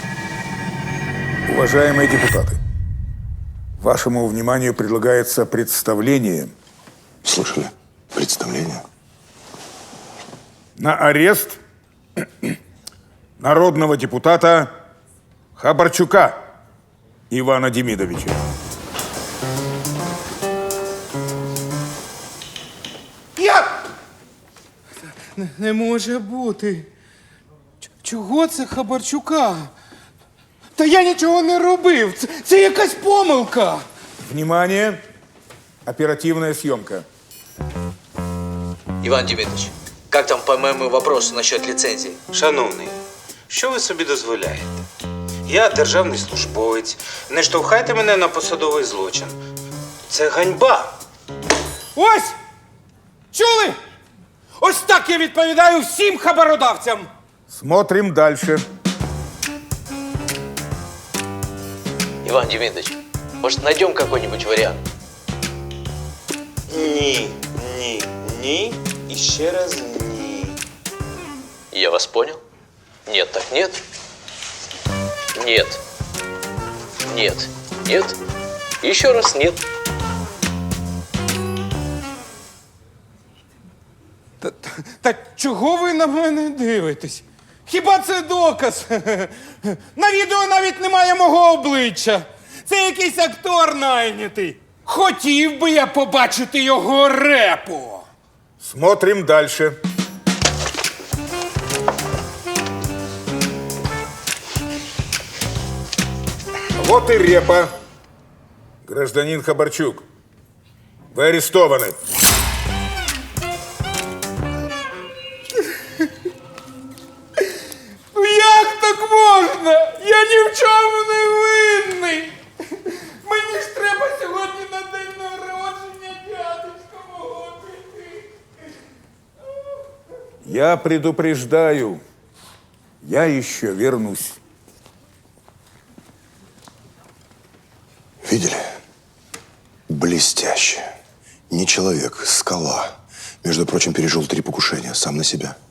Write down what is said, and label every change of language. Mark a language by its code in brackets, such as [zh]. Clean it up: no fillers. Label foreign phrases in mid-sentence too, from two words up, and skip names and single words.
[ru] Уважаемые депутаты, вашему вниманию предлагается представление. Слышали? Представление? На арест народного депутата Хабарчука Ивана Демидовича. [uk] Як? Не може бути. Чого це Хабарчука? Та я нічого не робив. Це якась помилка. [ru] Внимание! Оперативная съемка. [uk] Іван Демидович, як там по моєму [ru] вопросу насчет [uk] ліцензії? Шановний, що ви собі дозволяєте? Я державний службовець. Не штовхайте мене на посадовий злочин. Це ганьба. Ось! Чули? Ось так я відповідаю всім хабародавцям. [ru] Смотрим дальше. Иван Демидович, может, найдем какой-нибудь вариант? [uk] Ні, ні, ні і ще раз ні. [ru] Я вас понял? Нет, так нет. Нет. Нет. Нет. Еще раз нет. [uk] Та чого ви на мене дивитесь? Хіба це доказ? На відео навіть немає мого обличчя. Це якийсь актор найнятий. Хотів би я побачити його репу. Смотрим дальше. Вот и репа. Гражданин Хабарчук, вы арестованы. Як так можна? Я ні в чому не винний. Мені ж треба сьогодні на день народження дядечка мого піти. [ru] Я предупреждаю, я еще вернусь. Видели? Блестяще. Не человек, скала. Между прочим, пережил 3 покушения сам на себя.